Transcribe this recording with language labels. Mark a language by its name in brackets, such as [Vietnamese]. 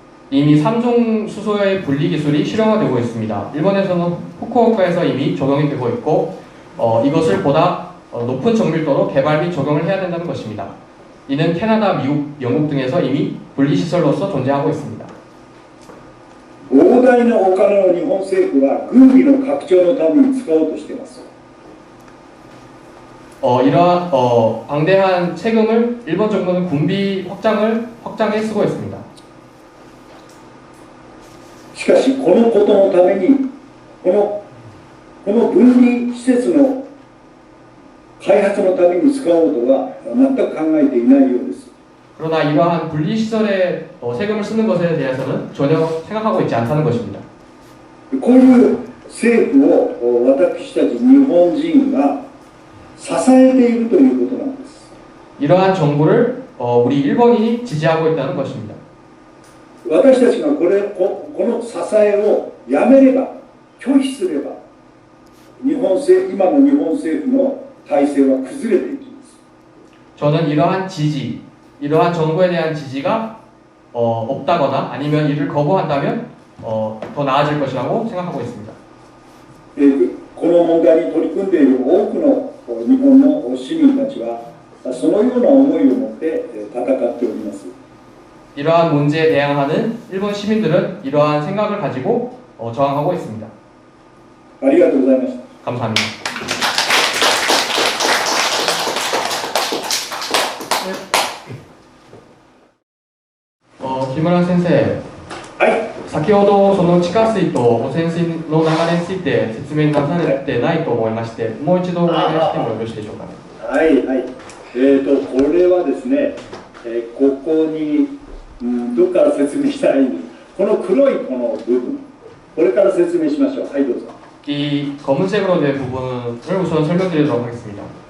[Korean] 이미 3종 수소의 분리 기술이 실용화되고 있습니다. 일본에서는 후쿠오카에서 이미 적용이 되고 있고 이것을 보다 높은 정밀도로 개발 및 적용을 해야 된다는 것입니다. 이는 캐나다, 미국, 영국 등에서 이미 분리시설로서 존재하고 있습니다. [Japanese] 膨大なお金を日本政府は軍備の拡張のために使おうとしています。 [Korean] 이러한 방대한 세금을 일본 정부는 군비 확장에 쓰고 있습니다. [Japanese] しかしこのことのためにこの分離施設の開発のために使おうとは全く考えていないようです。 [Korean] 그러나 이러한 분리시설에 세금을 쓰는 것에 대해서는 전혀 생각하고 있지 않다는 것입니다. [Japanese] こういう政府を私たち日本人が支えているということなんです。 [Korean] 이러한 정부를 우리 일본인이 지지하고 있다는 것입니다. [Japanese] 私たちがこの支えをやめれば拒否すれば今の日本政府の体制は崩れていきます。 [Korean] 저는 이러한 정부에 대한 지지가 없다거나 아니면 이를 거부한다면 더 나아질 것이라고 생각하고 있습니다. [Japanese] この問題に取り組んでいる多くの日本の市民たちはそのような思いを持って戦っております。 [Korean] 이러한 문제에 대항하는 일본 시민들은 이러한 생각을 가지고 저항하고 있습니다. [Japanese] ありがとうございました。 [Korean] 감사합니다. 김우라 선생. [Japanese] はい。先ほどその地下水と汚染水の流れについて説明なされてないと思いまして、もう一度お願いしてもよろしいでしょうかね。はいはい。これはですね、ここに、どこから説明したらいいんですか。この黒いこの部分、これから説明しましょう。はい、どうぞ。 [Korean] 이 검은색으로 된 부분을 우선 설명드리도록 하겠습니다.